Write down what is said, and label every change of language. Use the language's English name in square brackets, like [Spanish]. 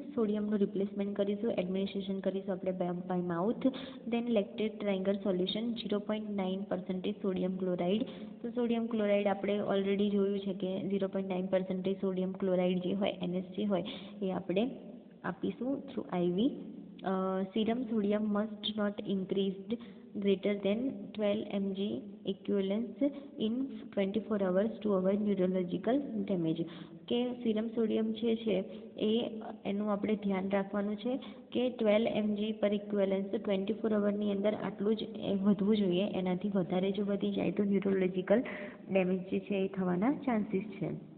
[Gujarati] સોડિયમનું replacement કરીશું, administration કરીશું આપણે [English] By mouth. Then lactate triangle solution 0.9% sodium chloride. [Gujarati] તો સોડિયમ ક્લોરાઇડ આપણે ઓલરેડી જોયું છે કે 0.9% સોડિયમ ક્લોરાઇડ જે હોય NS જે હોય એ આપણે આપીશું through IV. [English] serum sodium must not increased greater than 12 mg equivalence in 24 hours to avoid neurological damage. [Gujarati] કે સીરમ સોડિયમ છે એ એનું આપણે ધ્યાન રાખવાનું છે કે 12 mg પર ઇક્વિવેલન્સ 24 અવરની અંદર આટલું જ વધવું જોઈએ. એનાથી વધારે જો વધી જાય તો ન્યુરોલોજિકલ ડેમેજ જે છે એ થવાના ચાન્સીસ છે.